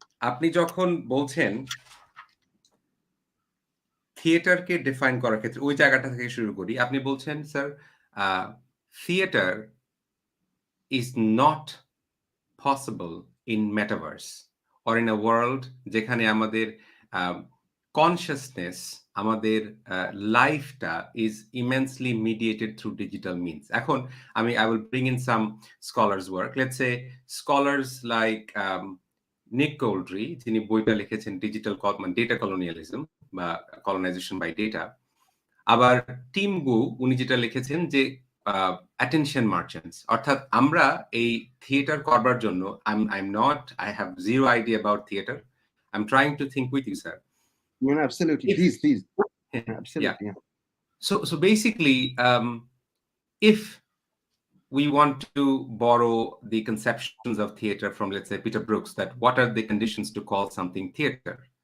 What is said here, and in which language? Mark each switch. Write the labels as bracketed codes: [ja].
[bn] আপনি যখন বলছেন থিয়েটারকে ডিফাইন করার ক্ষেত্রে, ওই জায়গাটা থেকে শুরু করি। আপনি বলছেন sir, [en] theater is not possible in metaverse or in a world [bn] যেখানে আমাদের [en] consciousness, [bn] আমাদের লাইফটা [en] is immensely mediated through digital means. এখন I will bring in some scholars work. Let's say scholars like Nick Goldry, [bn] যিনি বইটা লিখেছেন digital data colonialism বা [en] colonization by data. [bn] আবার টিম গু, উনি যেটা লিখেছেন যে [en] attention merchants, [bn] অর্থাৎ আমরা এই থিয়েটার করবার জন্য [en] I have zero idea about theater. I'm trying to think with you, sir. No, absolutely. Please. Absolutely. Yeah. So basically, if we want to borrow the conceptions of theater from, let's say, Peter Brooks, that what are the conditions to call something theater?